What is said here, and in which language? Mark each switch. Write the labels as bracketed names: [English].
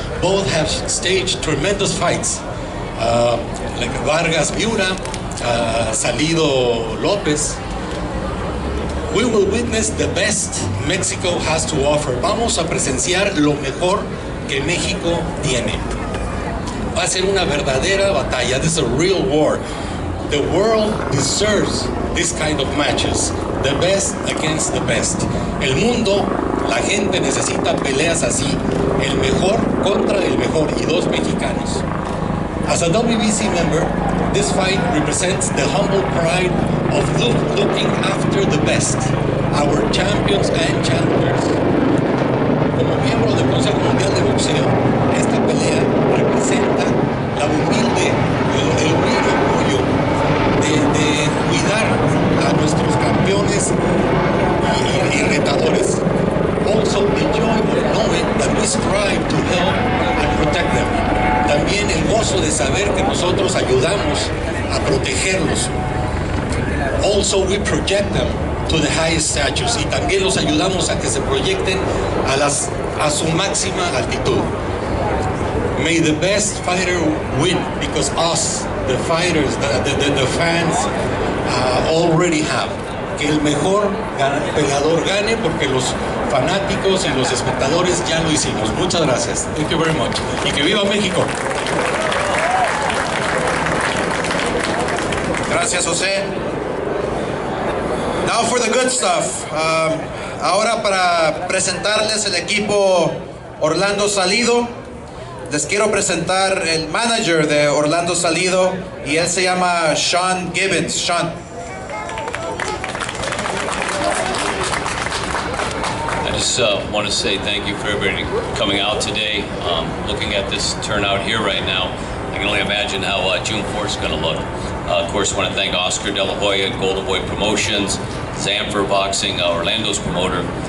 [English] Both have staged tremendous fights. Like Vargas Miura, Salido López. We will witness the best Mexico has to offer. [Spanish] Vamos a presenciar lo mejor que México tiene. Va a ser una verdadera batalla. [English] This is a real war. The world deserves this kind of matches. The best against the best. [Spanish] El mundo, la gente necesita peleas así. El mejor contra el mejor y dos mexicanos. [English] As a WBC member, this fight represents the humble pride of looking after the best, our champions and challengers. [Spanish] Como miembro del Consejo Mundial de Boxeo, esta pelea representa el humilde orgullo de cuidar a nuestros campeones y retadores. [English] Also the joy of knowing that we strive to help and protect them. [Spanish] También el gozo de saber que nosotros ayudamos a protegerlos. [English] Also we project them to the highest status, [Spanish] y también los ayudamos a que se proyecten a su máxima altitud. [English] May the best fighter win, because us, the fighters, the fans already have. [Spanish] Que el mejor peleador gane, porque los fanáticos y los espectadores ya lo hicimos. Muchas gracias. [English] Thank you very much. [Spanish] Y que viva México. Gracias, José. [English] Now for the good stuff. [Spanish] Ahora para presentarles el equipo Orlando Salido, les quiero presentar el manager de Orlando Salido, y él se llama Sean Gibbons. Sean. [English] I just want to say thank you for everybody coming out today. Looking at this turnout here right now, I can only imagine how June 4th is going to look. Of course, I want to thank Oscar De La Hoya, GoldenBoy Promotions, Sanford Boxing, Orlando's promoter.